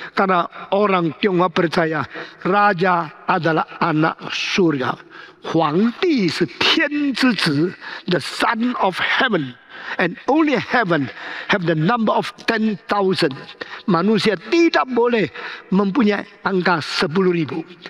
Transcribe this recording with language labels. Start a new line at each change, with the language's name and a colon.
Indonesian: Karena orang Tionghoa percaya raja adalah anak surga.
English: Huangdi is Tian Zhi, the son of heaven. And only heaven have the number of 10,000.
Indonesian: Manusia tidak boleh mempunyai angka 10.000.